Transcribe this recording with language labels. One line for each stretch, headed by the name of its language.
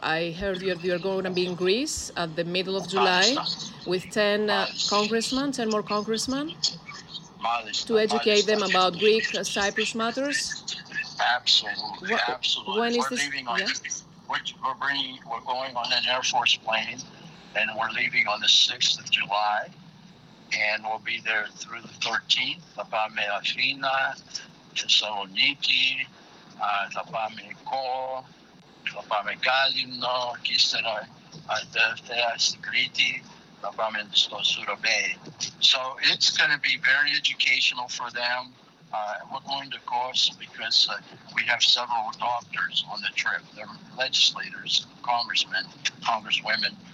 English: I heard you're going to be in Greece at the middle of July with 10 more congressmen, to educate them about Greek Cyprus matters. Absolutely. When is this? We're going on an Air Force plane. And we're leaving on the 6th of July, and we'll be there through the 13th.
Greek: Θα πάμε Αθήνα, Θεσσαλονίκη, θα πάμε Κό, θα πάμε Γκάλινο, και ύστερα Δευτέρα στην Κρήτη, θα πάμε στο Σουρομπέι.
English: So it's going to be very educational for them. We're going to course because we have several doctors on the trip. They're legislators, congressmen, congresswomen.